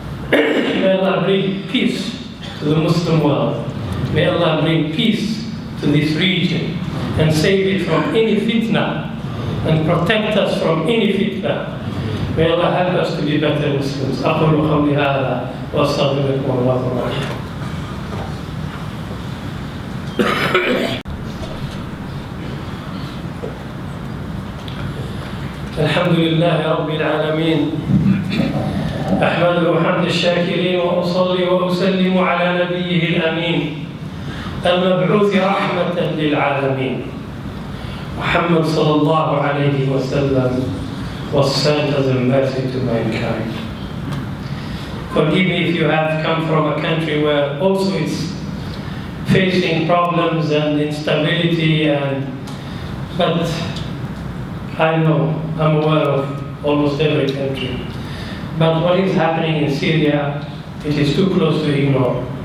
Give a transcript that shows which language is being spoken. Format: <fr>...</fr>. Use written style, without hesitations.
<en>May Allah bring peace to the Muslim world. May Allah bring peace to this region and save it from any fitna and protect us from any fitna. May Allah help us to be better Muslims.</en> <ar>أقول قولي هذا وأستغفر لكم الله الرحيم. الحمد لله رب العالمين أحمده حمد الشاكرين وأصلي وأسلم على نبيه الأمين المبعوث رحمة للعالمين محمد صلى الله عليه وسلم</ar> <en>was sent as a mercy to mankind. Forgive me if you have come from a country where also it's facing problems and instability, but I know, I'm aware of almost every country. But what is happening in Syria, it is too close to ignore.</en>